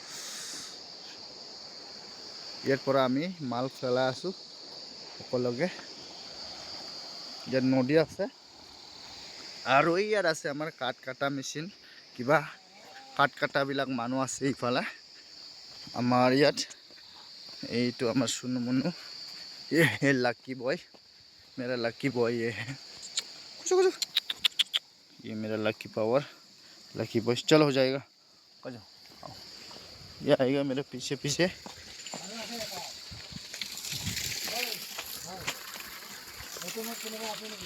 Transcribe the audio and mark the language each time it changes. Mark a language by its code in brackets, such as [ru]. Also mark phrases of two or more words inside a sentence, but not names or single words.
[as] ইয়াৰ পৰা আমি মাল পেলাই আছোঁ সকলোকে। ইয়াত নদী আছে আৰু ইয়াত আছে আমাৰ কাঠ কটা মেচিন, কিবা কাঠ কটাবিলাক মানুহ আছে ইফালে আমাৰ ইয়াত। এইটো আমাৰ সুনু মুনু, [hi] ये है लकी बॉय, मेरा लकी बॉय ये है। ये मेरा लकी पावर, लकी बॉय। चलो हो जाएगा, आ जाओ। ये आएगा मेरे पीछे पीछे।